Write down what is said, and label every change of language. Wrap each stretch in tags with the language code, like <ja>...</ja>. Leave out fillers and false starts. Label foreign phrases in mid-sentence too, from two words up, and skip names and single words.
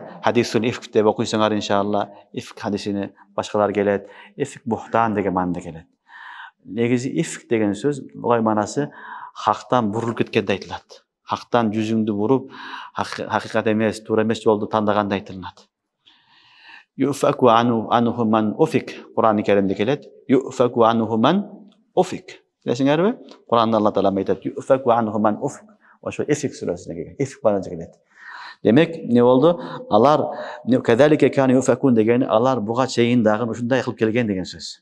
<ar>حديث الإفك</ar> <ky>деп окуйсуңар иншалла. Ифк хадисини башкалар келет. Ифк бухтан деген маанада келет. Негизи ифк деген сөз буга манасы хактан бурулуп кеткенде айтылат. Хактан жүзүңдү буруп, хакыйкат эмес, туура эмес жолду тандаганда айтылат.</ky> <ar>يؤفك عنه من أفك.</ar> <ky>Кур'ан-ы Керимде келет.</ky> <ar>يؤفك عنه من أفك.</ar> <ky>Билесиңерби? Кур'анда Алла Таала айтат.</ky> <ar>يؤفك عنه من أفك.</ar> <ky>Ошо ифк сүрөсүнө келген. Ифк баранча келет. Демек, не болду? Алар</ky> <ar>كذلك كان يؤفكون</ar> <ky>деген алар буга чейин дагы ушундай кылып келген деген сөз.</ky>